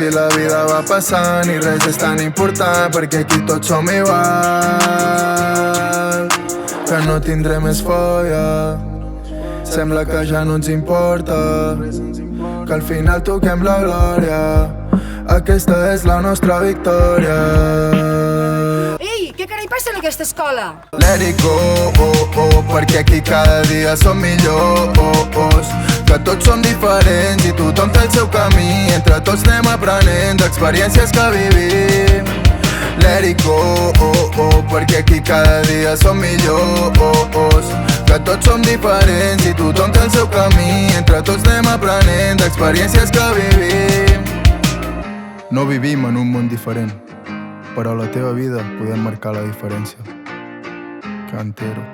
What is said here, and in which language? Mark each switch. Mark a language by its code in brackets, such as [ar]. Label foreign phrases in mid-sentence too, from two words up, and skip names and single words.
[ca] I la vida va passant i res és tan important, perquè aquí tots som igual. Que no tindré més folla, sembla que ja no ens importa, que al final toquem la glòria. Aquesta és la nostra victòria. Ei, què carai passa en aquesta escola? [en] Let it go, [ca] perquè aquí cada dia som millors. Que tots som diferents i tothom té el seu camí. Entre tots anem aprenent d'experiències que vivim. [en] Let it go, [ca] perquè aquí cada dia som millors. Que tots som diferents i tothom té el seu camí. Entre tots anem aprenent d'experiències que vivim. No vivim en un món diferent, però a la teva vida podem marcar la diferència.